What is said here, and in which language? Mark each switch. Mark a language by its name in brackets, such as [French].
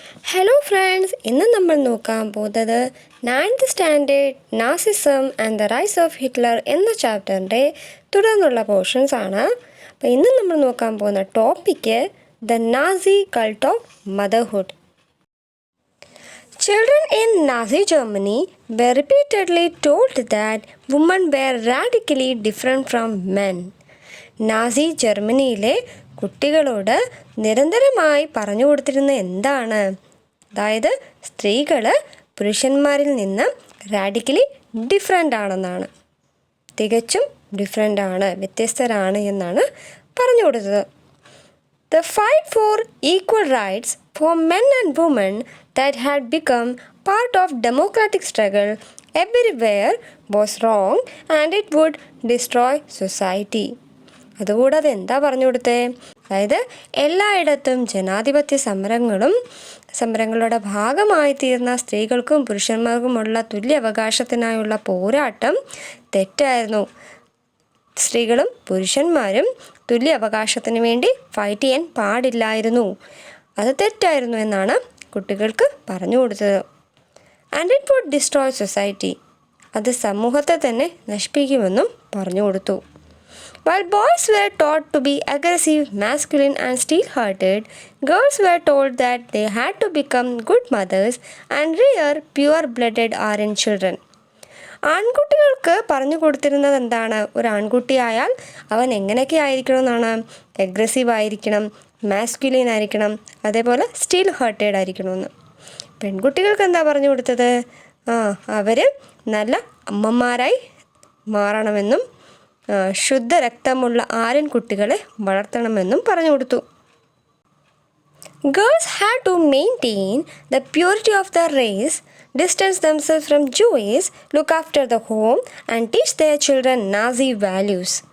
[Malayalam] Hello friends, ഇന്ന് നമ്മൾ നോക്കാൻ പോകുന്നത് 9th standard Nazism and the rise of Hitler എന്ന ചാപ്റ്ററിൻ്റെ തുടർന്നുള്ള പോർഷൻസ് ആണ്. അപ്പോൾ ഇന്ന് നമ്മൾ നോക്കാൻ പോകുന്ന topic the Nazi cult of motherhood. [English] Children in Nazi Germany were repeatedly told that women were radically different from men. [Malayalam] Nazi ജർമ്മനിയിലെ കുട്ടികളോട് നിരന്തരമായി പറഞ്ഞു കൊടുത്തിരുന്ന എന്താണ്? അതായത് സ്ത്രീകൾ പുരുഷന്മാരിൽ നിന്ന് റാഡിക്കലി ഡിഫറെൻ്റ് ആണെന്നാണ്, തികച്ചും ഡിഫറെൻ്റ് ആണ്, വ്യത്യസ്തരാണ് എന്നാണ് പറഞ്ഞു കൊടുത്തത്. [English] The fight for equal rights for men and women that had become part of democratic struggle everywhere was wrong and it would destroy society. [Malayalam] അതുകൂടാതെ എന്താ പറഞ്ഞു കൊടുത്തേ? അതായത് എല്ലായിടത്തും ജനാധിപത്യ സമരങ്ങളുടെ ഭാഗമായി തീർന്ന സ്ത്രീകൾക്കും പുരുഷന്മാർക്കുമുള്ള തുല്യ അവകാശത്തിനായുള്ള പോരാട്ടം തെറ്റായിരുന്നു. സ്ത്രീകളും പുരുഷന്മാരും തുല്യ അവകാശത്തിന് വേണ്ടി ഫൈറ്റ് ചെയ്യാൻ പാടില്ലായിരുന്നു, അത് തെറ്റായിരുന്നു എന്നാണ് കുട്ടികൾക്ക് പറഞ്ഞു കൊടുത്തത്. [English] and it would destroy society, [Malayalam] അത് സമൂഹത്തെ തന്നെ നശിപ്പിക്കുമെന്നും പറഞ്ഞു കൊടുത്തു. [English] While boys were taught to be aggressive, masculine and steel-hearted, girls were told that they had to become good mothers and rear pure-blooded Aryan children. [Malayalam] ആൺകുട്ടികൾക്ക് പറഞ്ഞു കൊടുത്തിരുന്നത് എന്താണ്? ഒരു ആൺകുട്ടിയായാൽ അവൻ എങ്ങനെയൊക്കെ ആയിരിക്കണം എന്നാണ്? അഗ്രസീവ് ആയിരിക്കണം, മാസ്കുലിൻ ആയിരിക്കണം, അതേപോലെ സ്റ്റീൽ ഹാർട്ടഡ് ആയിരിക്കണമെന്ന്. പെൺകുട്ടികൾക്ക് എന്താ പറഞ്ഞു കൊടുത്തത്? അവർ നല്ല അമ്മമാരായി മാറണമെന്നും ശുദ്ധ രക്തമുള്ള ആര്യൻ കുട്ടികളെ വളർത്തണമെന്നും പറഞ്ഞു കൊടുത്തു. [English] Girls had to maintain the purity of their race, distance themselves from Jews, look after the home and teach their children Nazi values.